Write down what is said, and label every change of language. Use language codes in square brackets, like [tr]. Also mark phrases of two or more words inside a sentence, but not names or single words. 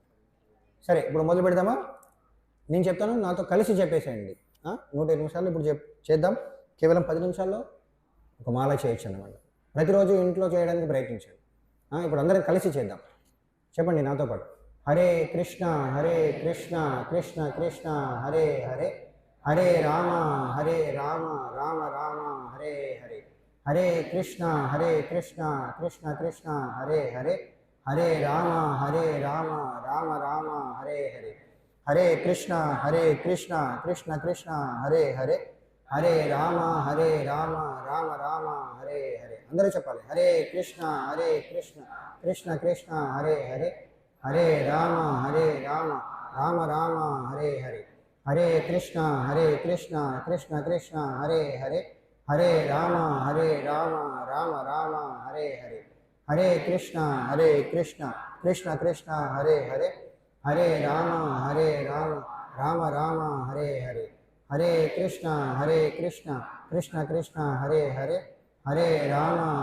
[te] ఇంకొకసారి సరే ఇప్పుడు మొదలు పెడదామా? నేను చెప్తాను, నాతో కలిసి చెప్పేసేయండి. 105 నిమిషాలు ఇప్పుడు చేద్దాం. కేవలం 10 నిమిషాల్లో ఒక మాల చేయొచ్చు అన్నమాట. ప్రతిరోజు ఇంట్లో చేయడానికి ప్రయత్నించండి. ఇప్పుడు అందరం కలిసి చేద్దాం. చెప్పండి నాతో పాటు. [sa] హరే కృష్ణ కృష్ణ కృష్ణ హరే హరే, హరే రామ రామ రామ హరే హరే, హరే కృష్ణ కృష్ణ కృష్ణ హరే హరే, హరే రామ రామ రామ హరే హరే, హరే కృష్ణ కృష్ణ కృష్ణ హరే హరే, హరే రామ రామ రామ హరే హరే. [te] అందరూ చెప్పాలి. [sa] హరే కృష్ణ కృష్ణ కృష్ణ హరే హరే, హరే రామ రామ రామ హరే హరే, హరే కృష్ణ కృష్ణ కృష్ణ హరే హరే, హరే రామ రామ రామ హరే హరే, హరే కృష్ణ కృష్ణ కృష్ణ హరే హరే, హరే రామ రామ రామ హరే హరే, హరే కృష్ణ కృష్ణ కృష్ణ హరే హరే, హరే రామ